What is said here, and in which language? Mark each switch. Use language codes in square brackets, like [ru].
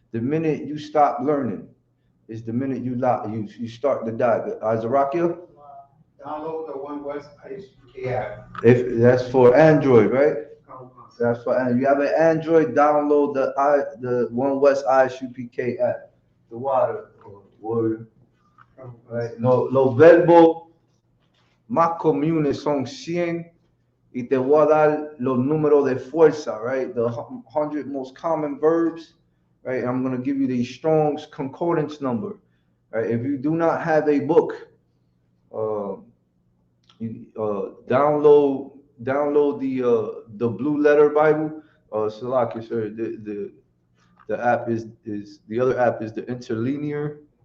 [en] The minute you stop learning is the minute you start to die. Azarakia? Download the One West ISUK app. If that's for Android, right? That's for Android. You have an Android, download the One West ISUPK app. The water warrior. Right? [es] Los verbos más comunes son 100 y te voy a dar los números de fuerza, right? [en] The 100 most common verbs, right? I'm going to give you the Strong's concordance number, right? If you do not have a book, download the Blue Letter Bible. Salaki, sir, the app is the other app is the Interlinear.